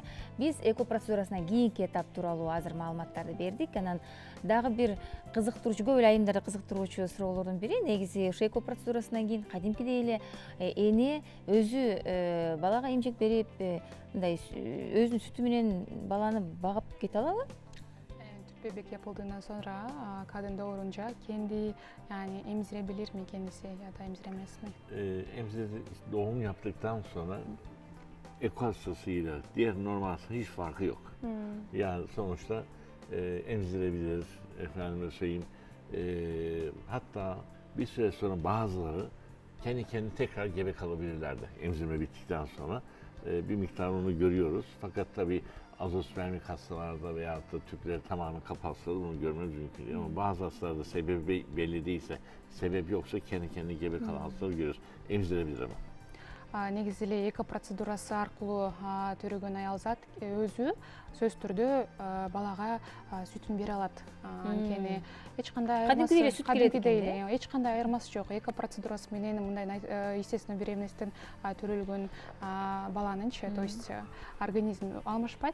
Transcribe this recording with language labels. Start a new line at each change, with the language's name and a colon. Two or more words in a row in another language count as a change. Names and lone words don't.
Kyrgyz: Биз эко процедурасынан кийинки этап тууралуу азыр маалыматтарды бердик. Анан дагы бир кызыктыруучу, көп эле айымдарды кызыктыруучу суроолордун бири негизи ошо эко процедурасынан кийин кадимкидей эле эне өзү балага эмчек берип, мындай өзүнүн сүтү менен баланы багып кете алабы?
Turkish: Bebek yapıldığından sonra kadın doğurunca kendi yani emzirebilir mi kendisi ya da emziremez mi? Doğum yaptıktan sonra eko hastasıyla diğer normal hasta hiç farkı yok. Yani sonuçta emzirebilir, efendime söyleyeyim. Hatta bir süre sonra bazıları kendi kendine tekrar gebe kalabilirler de emzirme bittikten sonra. Bir miktar onu görüyoruz. Fakat tabii azospermik hastalarda veyahut da tüpleri tamamen kapatsalar bunu görmemiz mümkün değil. Ama bazı hastalarda sebebi belli değilse, sebep yoksa kendi kendine gebe kalan hastaları görüyoruz. Emzirebilir ama.
Kyrgyz: Негизи эле эко процедурасы аркылуу төрөгөн аял зат өзү сөзсүз түрдө балага сүтүн бере алат. Анткени эч кандай кадимкидей эч кандай айырмасы жок. Эко процедурасы менен мындай
Russian: естественный беременностьтен
Kyrgyz: төрөлгөн баланынчы,
Russian: то есть
Kyrgyz: организм алмашпайт.